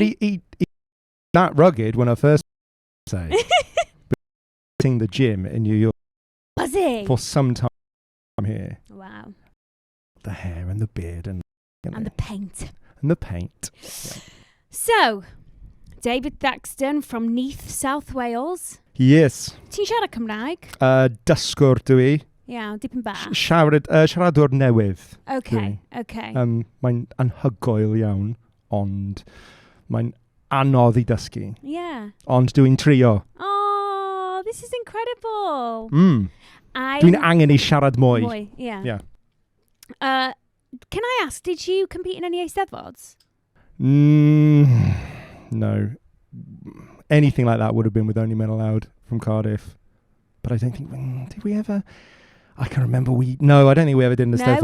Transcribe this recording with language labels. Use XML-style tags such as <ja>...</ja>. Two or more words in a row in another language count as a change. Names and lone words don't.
<en>I mean, he that rugged when I first say in the gym in New York. Was he? For some time here. Wow. The hair and the beard and the paint. And the paint. Yeah. So, David Thaxton from Neath, South Wales. Yes.</en> <cy>Ti'n siarad Cymraeg? Dysgwr dwi. Yeah, dipyn bach. Siaradwr newydd.</cy> <en>Okay.</en> <cy>Mae'n anhygoel iawn, ond mae'n anodd I dysgu.</cy> <en>Yeah.</en> <cy>Ond dwi'n trio.</cy> <en>Oh, this is incredible.</en> <cy>Dwi'n angen I siarad mwy.</cy> <en>Yeah. Can I ask, did you compete in any Eisteddfods? No. Anything like that would have been with Only Men Allowed from Cardiff. But I don't think, did we ever? I can remember I don't think we ever did an Eisteddfod.</en>